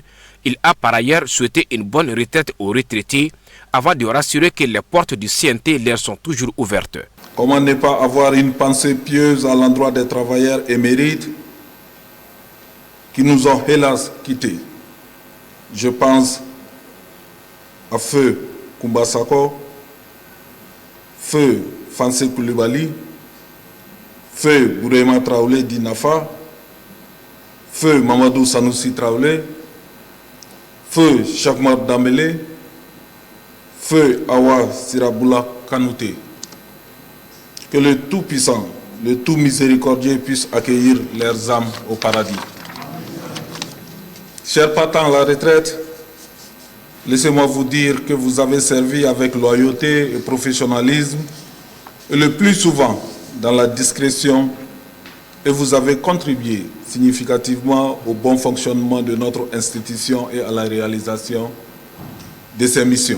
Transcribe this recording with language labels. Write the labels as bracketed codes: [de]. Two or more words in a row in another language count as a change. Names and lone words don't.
[fr] Il a par ailleurs souhaité une bonne retraite aux retraités avant de rassurer que les portes du CNT leur sont toujours ouvertes. Comment ne pas avoir une pensée pieuse à l'endroit des travailleurs émérites qui nous ont hélas quittés. Je pense à Feu Koumba Sako, Feu Fansé Koulibaly, Feu Bourema Traoré d'Inafa, Feu Mamadou Sanoussi Traoré, Feu Chakmar Damele, Feu Awa Siraboula Kanouté. Que le Tout-Puissant, le Tout-Miséricordieux puisse accueillir leurs âmes au paradis. Chers partant à la retraite, laissez-moi vous dire que vous avez servi avec loyauté et professionnalisme, et le plus souvent dans la discrétion, et vous avez contribué significativement au bon fonctionnement de notre institution et à la réalisation de ses missions.